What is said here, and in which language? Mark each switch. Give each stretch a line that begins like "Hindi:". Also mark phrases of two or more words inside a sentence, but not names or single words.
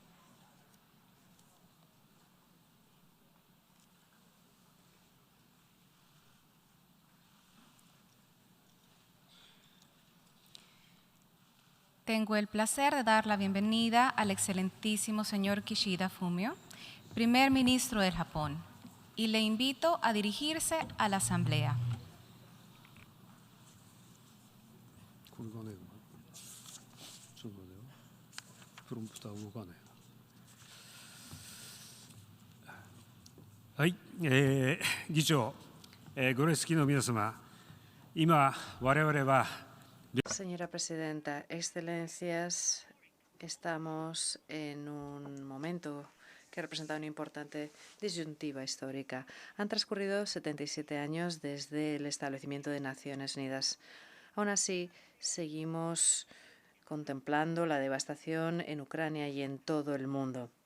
Spanish: Tengo el placer de dar la bienvenida al excelentísimo señor Kishida Fumio, primer ministro del Japón, y le invito a dirigirse a la Asamblea.
Japanese: 議長、ご列席の皆様、今、我々は
Spanish: Señora presidenta, excelencias, estamos en un momento que representa una importante disyuntiva histórica. Han transcurrido 77 años desde el establecimiento de Naciones Unidas. Aún así, seguimos contemplando la devastación en Ucrania y en todo el mundo.